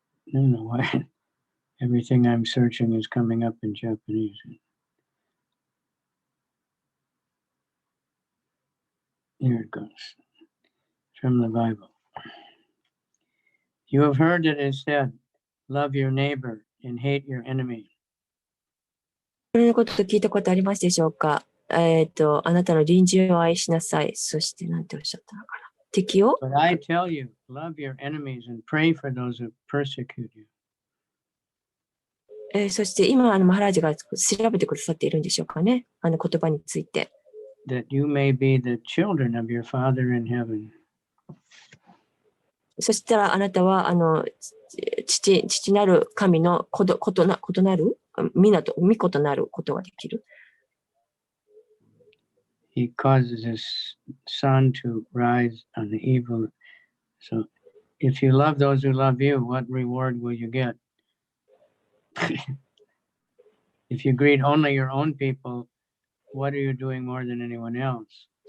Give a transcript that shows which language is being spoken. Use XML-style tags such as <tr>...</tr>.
<en>I don't know why everything I'm searching is coming up in Japanese. Here it goes. From the Bible. You have heard it is said, love your neighbor and hate your enemy.</en> <ja>このこと聞いたことありますでしょうか？あなたの隣人を愛しなさい。そして何ておっしゃったのかな。敵を</ja> <en>But I tell you, love your enemies and pray for those who persecute you.</en> <ja>そして今、マハラージが調べてくださっているんでしょうかね。言葉について。</ja> <en>That you may be the children of your Father in heaven.</en> <ja>そしたらあなたは、父なる神の異なる、御子となることができる。</ja> <en>He causes his sun to rise on the evil. So if you love those who love you, what reward will you get? If you greet only your own people, what are you doing more than anyone else?</en>